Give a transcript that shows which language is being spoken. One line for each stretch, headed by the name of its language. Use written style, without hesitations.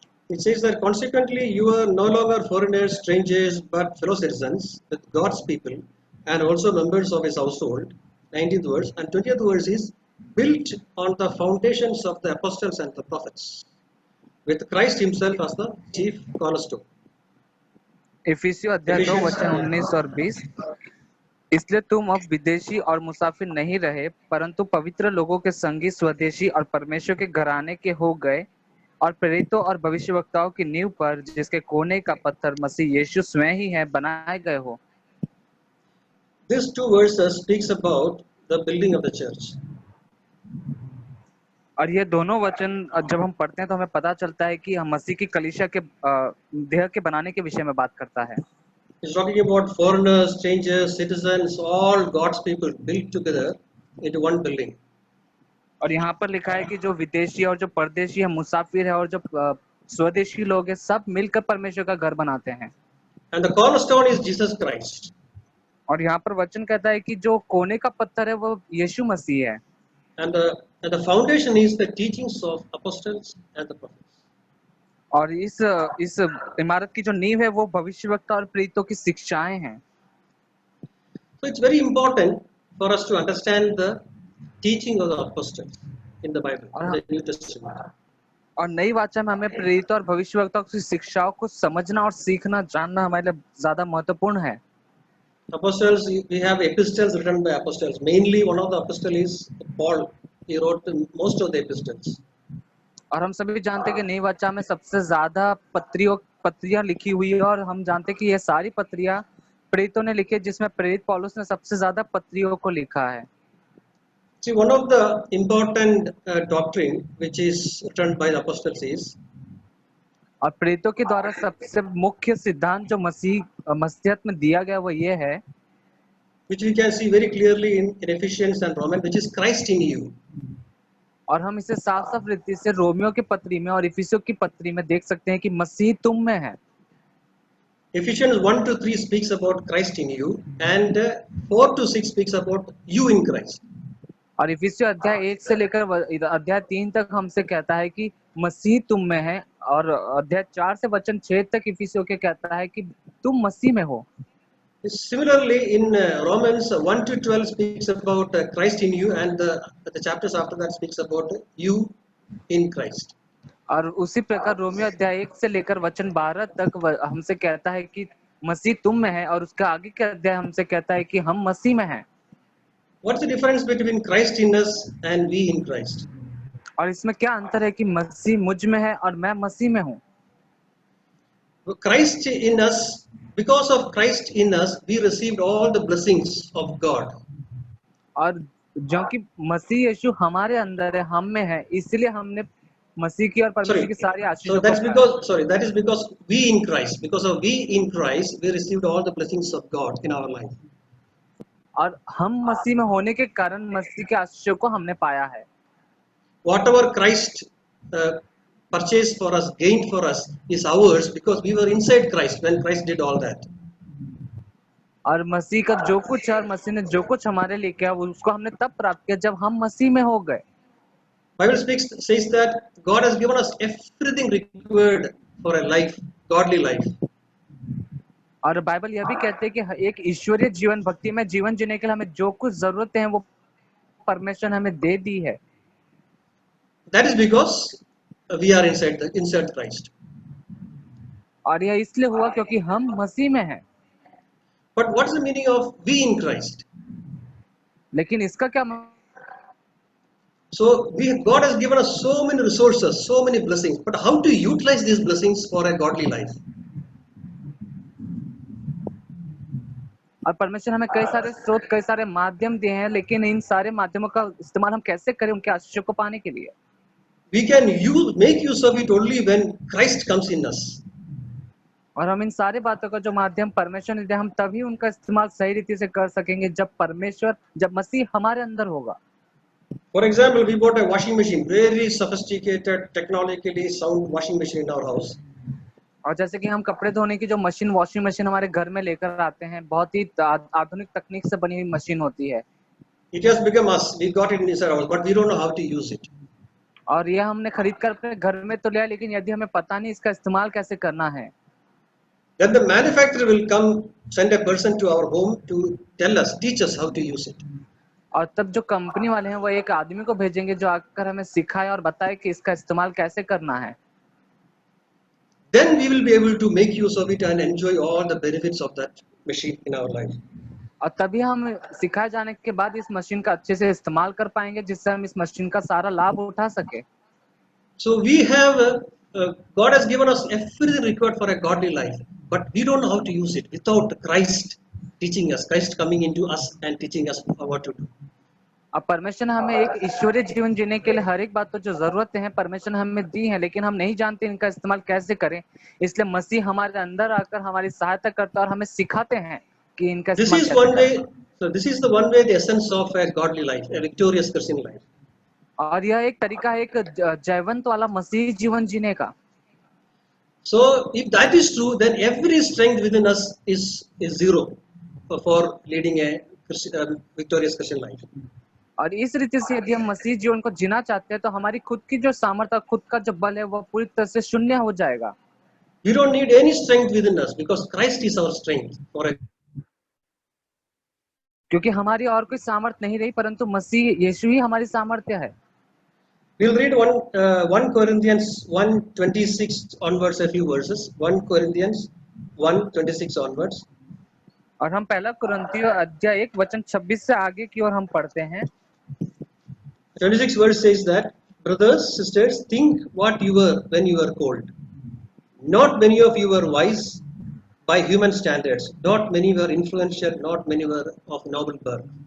English: it says that consequently you are no longer foreigners, strangers, but fellow citizens with God's people and also members of his household. 19th verse. And 20th verse is built on the foundations of the apostles and the prophets, with Christ himself as the chief cornerstone.
Hindi: इफिसियो अध्याय 2
English: Ephesians,
Hindi: वचन 19 और 20। इसलिए तुम अब विदेशी और मुसाफिर नहीं रहे, परंतु पवित्र लोगों के संगी, स्वदेशी और परमेश्वर के घराने के हो गए, और प्रेरितों और भविष्यवक्ताओं की नींव पर, जिसके कोने का पत्थर मसीह यीशु स्वयं ही है, बनाए गए हो।
English: these two verses speaks about the building of the church.
Hindi: और ये दोनों वचन जब हम पढ़ते हैं तो हमें पता चलता है कि हम मसीह की कलीसिया के देह के बनाने के विषय में बात करता है।
English: He's talking about foreigners, strangers, citizens, all God's people built together into one building.
Hindi: और यहाँ पर लिखा है कि जो विदेशी और जो परदेशी है, मुसाफिर है और जो स्वदेशी लोग हैं, सब मिलकर परमेश्वर का घर बनाते हैं।
English: And the cornerstone is Jesus Christ.
Hindi: और यहाँ पर वचन कहता है कि जो कोने का पत्थर है वो यीशु मसीह है।
English: And the foundation is the teachings of apostles and the prophets.
Hindi: और इस इमारत की जो नींव है वो भविष्यवक्ता और प्रेरितों की शिक्षाएं हैं।
English: So it's very important for us to understand the teaching of the apostles in the Bible, in the New Testament.
Hindi: और नई वाचा में हमें प्रेरितों और भविष्यवक्ताओं की शिक्षाओं को समझना और सीखना, जानना हमारे लिए ज्यादा महत्वपूर्ण है।
English: Apostles, we have epistles written by apostles. Mainly one of the apostles is Paul. He wrote most of the epistles.
Hindi: और हम सभी जानते हैं कि नई वाचा में सबसे ज्यादा पत्रियां लिखी हुई है, और हम जानते हैं कि ये सारी पत्रियां प्रेरितों ने लिखी है, जिसमें प्रेरित पौलुस ने सबसे ज्यादा पत्रियों को लिखा है।
English: See, one of the important doctrine which is written by the apostles is
Hindi: और प्रेरितों के द्वारा सबसे मुख्य सिद्धांत जो मसीहत में दिया गया वो ये है,
English: which we can see very clearly in Ephesians and Romans, which is Christ in you.
Hindi: और हम इसे साफ साफ रीति से रोमियो की पत्री में और इफिसियों की पत्री में देख सकते हैं कि मसीह तुम में है।
English: Ephesians 1-3 speaks about Christ in you, and 4-6 speaks about you in Christ.
Hindi: और इफिसियों अध्याय 1 से लेकर अध्याय 3 तक हमसे कहता है कि मसीह तुम में है, और अध्याय 4 से वचन 6 तक इफिसियों के कहता है कि तुम मसीह में हो।
English: Similarly, in Romans 1-12 speaks about Christ in you, and the chapters after that speaks about you in Christ.
Hindi: और उसी प्रकार रोमियो अध्याय 1 से लेकर वचन 12 तक हमसे कहता है कि मसीह तुम में है, और उसका आगे का अध्याय हमसे कहता है कि हम मसीह में हैं।
English: What's the difference between Christ in us and we in Christ?
Hindi: और इसमें क्या अंतर है कि मसीह मुझ में है और मैं मसीह में हूँ।
English: Christ in us, because of Christ in us, we received all the blessings of God.
Hindi: और जो कि मसीह यीशु हमारे अंदर है, हम में है, इसलिए हमने मसीह की और परमेश्वर की सारी आशीषों को पाया।
English: That is because we in Christ, because of we in Christ, we received all the blessings of God in our life.
Hindi: और हम मसीह में होने के कारण मसीह के आशीषों को हमने पाया है।
English: Whatever Christ purchased for us, gained for us, is ours because we were inside Christ when Christ did all that.
Hindi: और मसीह का जो कुछ है और मसीह ने जो कुछ हमारे लिए किया उसको हमने तब प्राप्त किया जब हम मसीह में हो गए।
English: Bible says that God has given us everything required for a life, godly life.
Hindi: और बाइबल यह भी कहते हैं कि एक ईश्वरीय जीवन, भक्ति में जीवन जीने के लिए हमें जो कुछ जरूरतें हैं वो परमेश्वर ने हमें दे दी है।
English: That is because we are inside Christ.
Hindi: और यह इसलिए हुआ क्योंकि हम मसीह में हैं।
English: But what is the meaning of we in Christ?
Hindi: लेकिन इसका क्या
English: So God has given us so many resources, so many blessings. But how to utilize these blessings for a godly life?
Hindi: और परमेश्वर हमें कई सारे स्रोत, कई सारे माध्यम दिए हैं, लेकिन इन सारे माध्यमों का इस्तेमाल हम कैसे करें उनके आशीषों को पाने के लिए?
English: We can make use of it only when Christ comes in us.
Hindi: और हम इन सारी बातों का जो माध्यम परमेश्वर ने दिया, हम तभी उनका इस्तेमाल सही रीति से कर सकेंगे जब मसीह हमारे अंदर होगा।
English: For example, we bought a washing machine, very sophisticated, technologically sound washing machine in our house.
Hindi: और जैसे कि हम कपड़े धोने की जो मशीन, वॉशिंग मशीन हमारे घर में लेकर आते हैं, बहुत ही आधुनिक तकनीक से बनी हुई मशीन होती है।
English: It has become us. We got it inside our house, but we don't know how to use it.
Hindi: और यह हमने खरीद कर अपने घर में तो लिया, लेकिन यदि हमें पता नहीं इसका इस्तेमाल कैसे करना है,
English: Then the manufacturer will come, send a person to our home to tell us, teach us how to use it.
Hindi: और तब जो कंपनी वाले हैं वो एक आदमी को भेजेंगे जो आकर हमें सिखाए और बताए कि इसका इस्तेमाल कैसे करना है।
English: Then we will be able to make use of it and enjoy all the benefits of that machine in our life.
Hindi: और तभी हम सिखाए जाने के बाद इस मशीन का अच्छे से इस्तेमाल कर पाएंगे, जिससे हम इस मशीन का सारा लाभ उठा सके।
English: So we have, God has given us everything required for a godly life, but we don't know how to use it without Christ teaching us, Christ coming into us and teaching us what to do.
Hindi: अब परमेश्वर ने हमें एक ईश्वरीय जीवन जीने के लिए हर एक बात तो जो जरूरत है परमेश्वर ने हमें दी है, लेकिन हम नहीं जानते इनका इस्तेमाल कैसे करें। इसलिए मसीह हमारे अंदर आकर हमारी सहायता करता है और हमें सिखाते हैं कि इनका
English: This
Hindi: इस्तेमाल
English: is
Hindi: कैसे
English: one
Hindi: करना
English: way, so this is the one way, the essence of a godly life, a victorious Christian life.
Hindi: है। और यह एक तरीका है एक जयवंत वाला मसीह जीवन जीने का।
English: So if that is true, then every strength within us is zero for leading a victorious Christian life.
Hindi: और इस रीति से यदि हम मसीह जीवन को जीना चाहते हैं तो हमारी खुद की जो सामर्थ्य, खुद का जो बल है वो पूरी तरह से शून्य हो जाएगा।
English: We don't need any strength within us because Christ is our strength for a
Hindi: क्योंकि हमारी और कोई सामर्थ्य नहीं रही, परंतु मसीह यीशु ही हमारी सामर्थ्य है।
English: We'll read 1 Corinthians 1:26 onwards, a few verses. 1 Corinthians 1:26 onwards.
Hindi: और हम पहला कुरिन्थियों अध्याय 1 वचन 26 से आगे की ओर हम पढ़ते हैं।
English: 26 verse says that, brothers, sisters, think what you were when you were called. Not many of you were wise by human standards. Not many were influential. Not many were of noble birth.